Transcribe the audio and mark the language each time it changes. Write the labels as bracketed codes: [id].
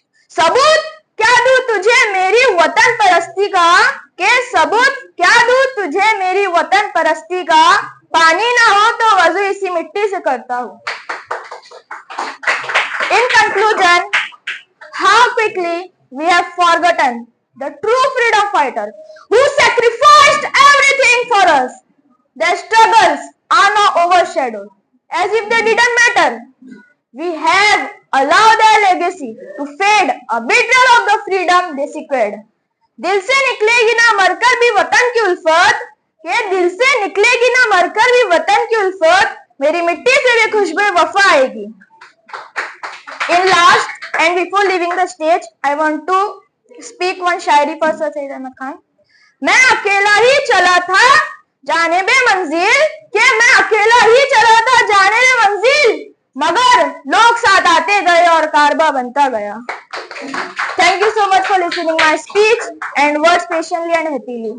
[hi] सबूत क्या दूं तुझे मेरी वतन परस्ती का, के सबूत क्या दूं तुझे मेरी वतन परस्ती का, पानी ना हो तो वजू इसी मिट्टी से करता हूं. [en] In conclusion, how quickly we have forgotten the true freedom fighter who sacrificed everything for us. Their struggles are now overshadowed as if they didn't matter. We have allowed their legacy to fade, a betrayal of the freedom they secured. [hi] दिल से निकलेगी ना मरकर भी वतन की उल्फत, ये दिल से निकलेगी ना मरकर भी वतन की उल्फत, मेरी मिट्टी से भी खुशबू वफा आएगी. [en] In last and before leaving the stage, I want to speak one shayari for Sir Syed Ahmad Khan. [hi] मैं अकेला ही चला था जाने बे मंजिल, के मैं अकेला ही चला था जाने बे मंजिल, मगर लोग साथ आते गए और कारबा बनता गया. [en] Thank you so much for listening my speech and words patiently and happily.